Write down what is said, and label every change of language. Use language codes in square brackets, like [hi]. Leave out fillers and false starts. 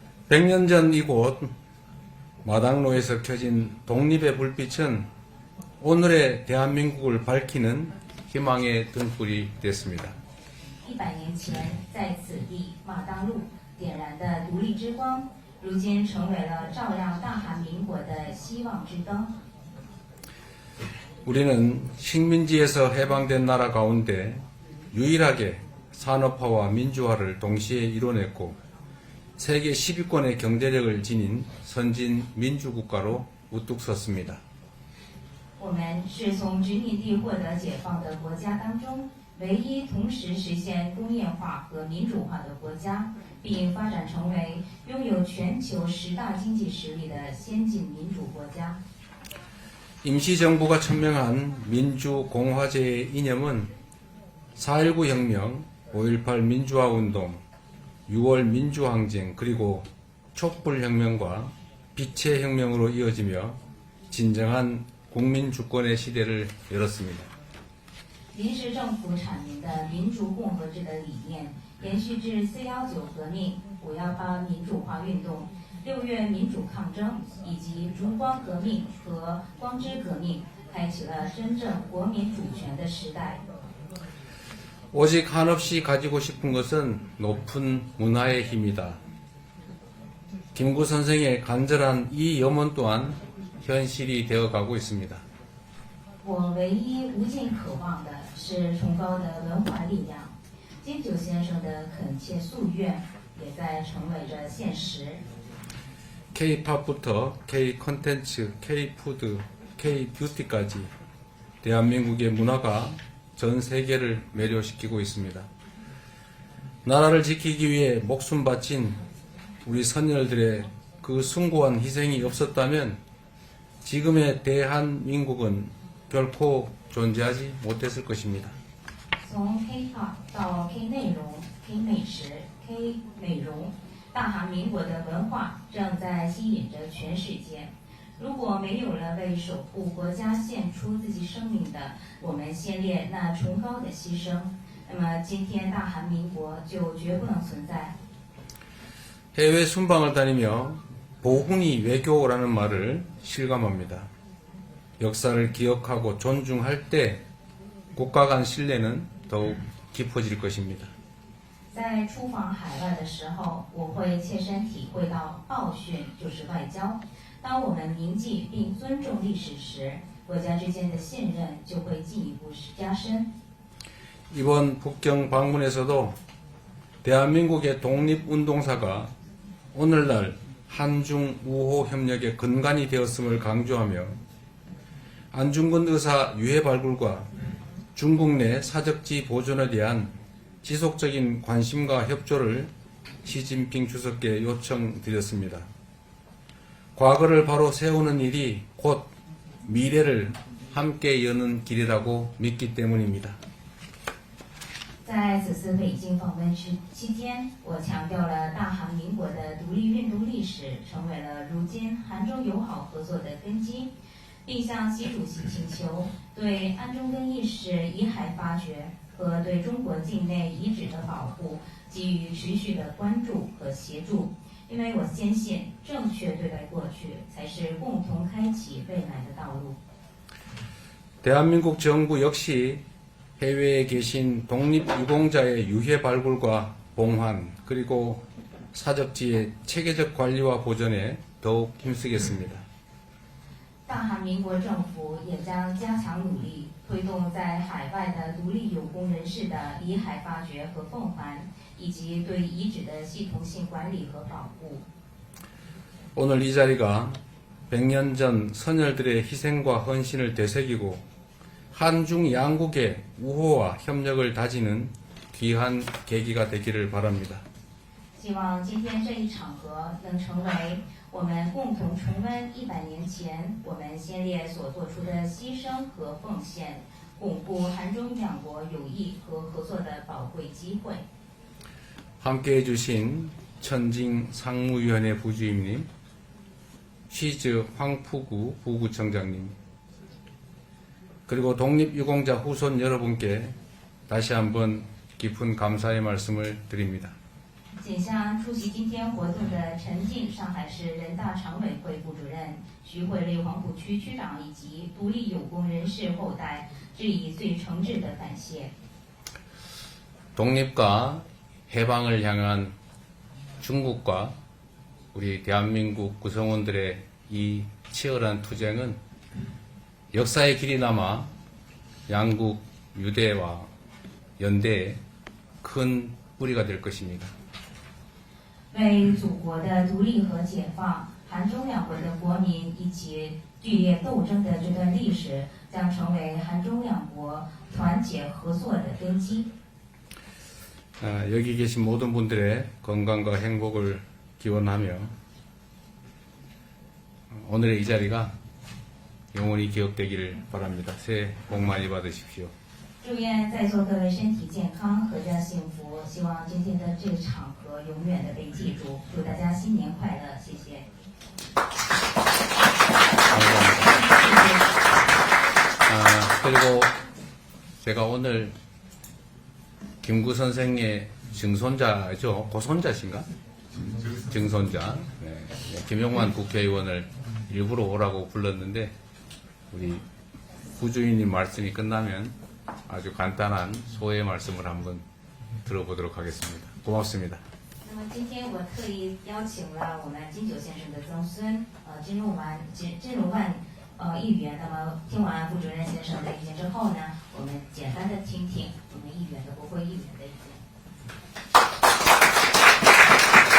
[ko] 100년 전 이곳 마당로에서 켜진 독립의 불빛은 오늘의 대한민국을 밝히는 희망의 등불이 됐습니다. [zh] 100年前，在此地马当路点燃的独立之光，如今成为了照亮大韩民国的希望之灯。 [ko] 우리는 식민지에서 해방된 나라 가운데 유일하게 산업화와 민주화를 동시에 이뤄냈고 세계 10위권의 경제력을 지닌 선진 민주국가로 우뚝 섰습니다. [zh] 我们是从殖民地获得解放的国家当中，唯一同时实现工业化和民主化的国家，并发展成为拥有全球10大经济实力的先进民主国家。 [ko] 임시정부가 천명한 민주공화제의 이념은 4.19 혁명, 5.18 민주화운동, 6월 민주항쟁 그리고 촛불혁명과 빛의 혁명으로 이어지며 진정한 국민주권의 시대를 열었습니다. [zh] 临时政府阐明的民主共和制的理念，延续至4.19革命、5.18民主化运动、6月民主抗争以及烛光革命和光之革命，开启了真正国民主权的时代。 [ko] 오직 한없이 가지고 싶은 것은 높은 문화의 힘이다. 김구 선생의 간절한 이 염원 또한 현실이 되어가고 있습니다. [zh] 我唯一无尽渴望的是崇高的文化力量。金九先生的恳切夙愿，也在成为着现实。 [ko] K-팝부터 K 컨텐츠, K 푸드, K 뷰티까지 대한민국의 문화가 전 세계를 매료시키고 있습니다. 나라를 지키기 위해 목숨 바친 우리 선열들의 그 숭고한 희생이 없었다면 지금의 대한민국은 결코 존재하지 못했을 것입니다. [zh] 从 K-pop 到 K 内容、K 美食、K 美容，大韩民国的文化正在吸引着全世界。如果没有了为守护国家献出自己生命的我们先烈那崇高的牺牲，那么今天大韩民国就绝不能存在。 [ko] 해외 순방을 다니며 보훈이 외교라는 말을 실감합니다. 역사를 기억하고 존중할 때 국가 간 신뢰는 더욱 깊어질 것입니다. [zh] 在出访海外的时候，我会切身体会到报训就是外交。当我们铭记并尊重历史时，国家之间的信任就会进一步加深。 [ko] 이번 북경 방문에서도 대한민국의 독립운동사가 오늘날 한중 우호 협력의 근간이 되었음을 강조하며 안중근 의사 유해 발굴과 중국 내 사적지 보존에 대한 지속적인 관심과 협조를 시진핑 주석께 요청드렸습니다. 과거를 바로 세우는 일이 곧 미래를 함께 여는 길이라고 믿기 때문입니다. [zh] 在此次北京访问期间，我强调了大韩民国的独立运动历史成为了如今韩中友好合作的根基，并向习主席请求对安中根义士遗骸发掘和对中国境内遗址的保护给予持续的关注和协助，因为我坚信正确对待过去才是共同开启未来的道路。 [ko] 대한민국 정부 역시 해외에 계신 독립유공자의 유해 발굴과 봉환 그리고 사적지의 체계적 관리와 보존에 더욱 힘쓰겠습니다. [zh] 大韩民国政府也将加强努力，推动在海外的独立有功人士的遗骸发掘和奉还，以及对遗址的系统性管理和保护。 [ko] 오늘 이 자리가 100년 전 선열들의 희생과 헌신을 되새기고 한중 양국의 우호와 협력을 다지는 귀한 계기가 되기를 바랍니다. [zh] 希望今天这一场合能成为我们共同重温100年前我们先烈所做出的牺牲和奉献，巩固韩中两国友谊和合作的宝贵机会。 [ko] 함께해 주신 천징 상무위원회 부주임님, 시즈 황푸구 부구청장님, 그리고 독립유공자 후손 여러분께 다시 한번 깊은 감사의 말씀을 드립니다. [zh] 谨向出席今天活动的陈静上海市人大常委会副主任、徐汇内黄浦区区长以及独立有功人士后代致以最诚挚的感谢。 [ko] 독립과 해방을 향한 중국과 우리 대한민국 구성원들의 이 치열한 투쟁은 역사의 길이 남아 양국 유대와 연대에 큰 뿌리가 될 것입니다. [zh] 为祖国的独立和解放，韩中两国的国民一起剧烈斗争的这段历史，将成为韩中两国团结合作的根基。 [ko] 여기 계신 모든 분들의 건강과 행복을 기원하며 오늘의 이 자리가 영원히 기억되기를 바랍니다. 새해 복 많이 받으십시오. [zh] 祝愿在座各位身体健康，阖家幸福。希望今天的这个场合永远的被记住。祝大家新年快乐，谢谢。 [ko] 감사합니다. 그리고 제가 오늘 김구 선생의 증손자죠? 고손자신가? 증손자. 네. 김용만 국회의원을 일부러 오라고 불렀는데 우리 부주인님 말씀이 끝나면 아주 간단한 소회 말씀을 한번 들어보도록 하겠습니다. 고맙습니다. [zh] 那么今天我特意邀请了我们金九先生的曾孙，金龙万议员。那么听完副主任先生的意见之后呢，我们简单的听听我们议员的国会议员的意见。